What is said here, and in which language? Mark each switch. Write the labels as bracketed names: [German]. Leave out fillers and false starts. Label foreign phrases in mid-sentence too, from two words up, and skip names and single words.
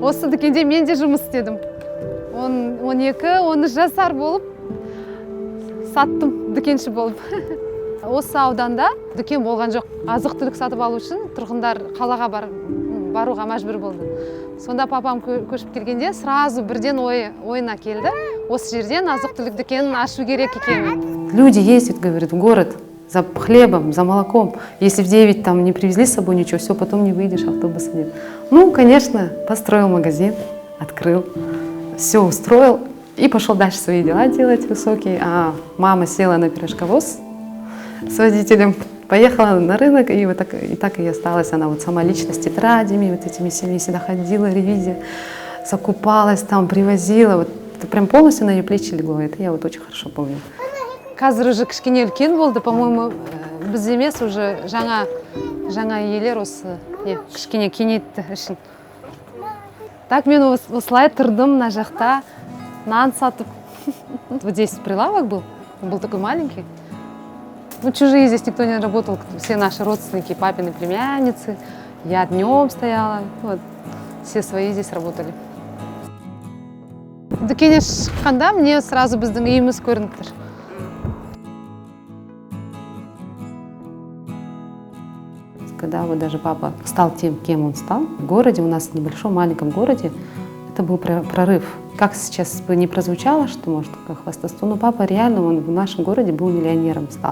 [Kazakh] Осы дүкенде мен де жұмыс істедім. 12-13 жасар болып саттым, дүкенші болып. Осы ауданда дүкен болған жоқ. Азық-түлік сатып алу үшін тұрғындар қалаға баруға мәжбүр болды. Сонда папам көшіп келгенде сразу бірден ойына келді. Осы жерден азық-түлік дүкенін ашу керек екенін. [Russian] Люди ездят, говорят, в город за хлебом, за молоком. Если в 9 там не привезли с собой ничего, все, потом не выйдешь, автобуса нет. Ну, конечно, построил магазин, открыл, все устроил и пошел дальше свои дела делать высокие. А мама села на пирожковоз с водителем, поехала на рынок, и вот так и осталась. Она вот сама лично с тетрадями, вот этими всеми всегда ходила, ревизия, закупалась там, привозила. Вот это прям полностью на ее плечи легло. Это я вот очень хорошо помню. [Kazakh] Қазір уже кішкене үлкен болды, по-моему, біз емес уже жаңа иелер осы кішкене кеңейтті үшін. Так мен осылай тұрдым на жақта, нан сатып. [Russian] Вот здесь прилавок был такой маленький. Ну, чужие здесь никто не работал, все наши родственники, папины племянницы. Я днем стояла, вот, все свои здесь работали. [Kazakh] Дүкенге шыққанда [Russian] мне сразу [Kazakh] біздің үйіміз көрініп тұр. [Russian] Когда вот даже папа стал тем, кем он стал, в городе, у нас в небольшом маленьком городе, это был прорыв. Как сейчас бы не прозвучало, что может как хвастовство, но папа реально, он в нашем городе был миллионером, стал.